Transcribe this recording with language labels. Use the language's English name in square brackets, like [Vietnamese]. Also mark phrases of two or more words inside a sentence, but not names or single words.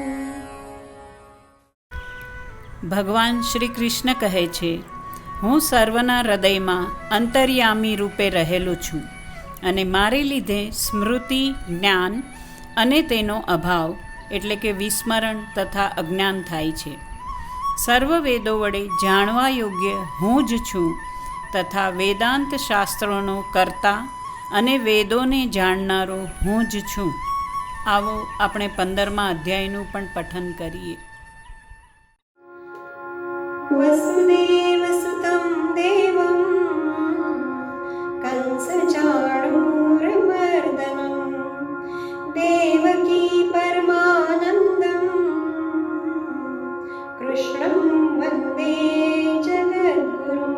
[Gujarati] ભગવાન શ્રી કૃષ્ણ કહે છે, હું સર્વના હૃદયમાં અંતર્યામી રૂપે રહેલું છું અને મારે લીધે સ્મૃતિ, જ્ઞાન અને તેનો અભાવ એટલે કે વિસ્મરણ તથા અજ્ઞાન થાય છે. સર્વ વેદો વડે જાણવા યોગ્ય હું જ છું તથા વેદાંત શાસ્ત્રોનો કર્તા અને વેદોને જાણનારો હું જ છું. આવો આપણે 15મા અધ્યાયનું પણ પઠન કરીએ. [Sanskrit] वसुदेवसुतं देवं कंसचाणूरमर्दनं देवकी परमानन्दं कृष्णं वन्दे जगद्गुरुं.